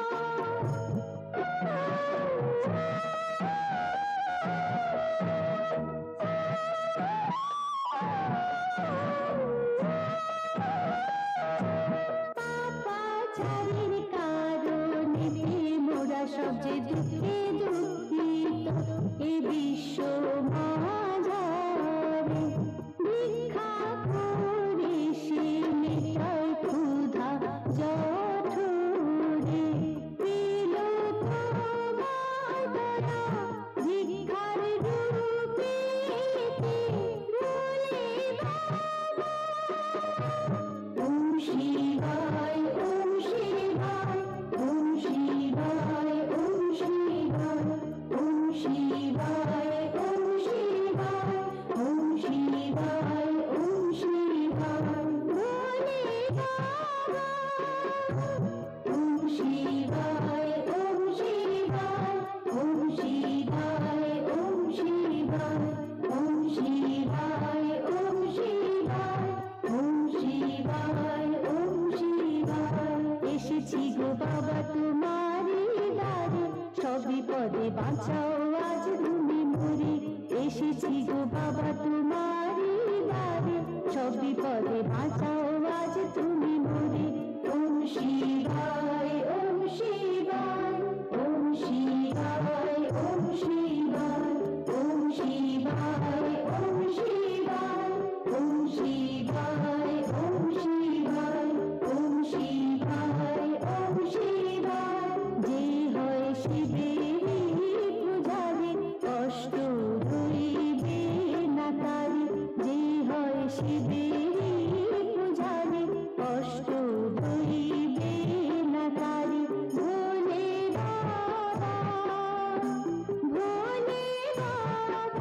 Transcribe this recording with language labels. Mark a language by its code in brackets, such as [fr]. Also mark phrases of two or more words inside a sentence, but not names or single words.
[bn] পাপাচারের কারণে মোরা সব যে দুঃখে দুঃখিত, এ বিশ্ব মাঝারে ভিক্ষা করে সে মেটায় ক্ষুধা জঠরে। পেল তোমার দয়া ভিক্ষার রূপে, ভোলে বাবা। [sa] ওম শিবায়, ওম শিবায়, ওম শিবায়, ওম শিবায়, ওম শিবায়, ওম শিবায়, ওম শিবায়, ওম শিবায়। [bn] ভোলে বাবা। [sa] ওম শিবায়, ওম শিবায়, ওম শিবায়, ওম শিবায়, ওম শিবায়, ওম শিবায়, ওম শিবায়, ওম শিবায়। [bn] এসেছি গো বাবা তোমারই দ্বারে, সব বিপদে বাঁচাও আজ তুমি মোরে। এসেছি গো বাবা তোমারই দ্বারে, সব বিপদে বাঁচাও আজ তুমি মোরে। [sa] ওম শিবায়, ওম শিবায়, ওম শিবায়, ওম শিবায়, ওম শিবায়, ওম শিবায়, ওম শিবায়, ওম শিবায়, ওম শিবায়, ওম শিবায়। [bn] যে হয় শিবেরই পূজারে, কষ্ট রইবে না তারে। যে হয় শিবেরই পূজারে, কষ্ট রইবে না তারে। ভোলে বাবা, ভোলে বাবা।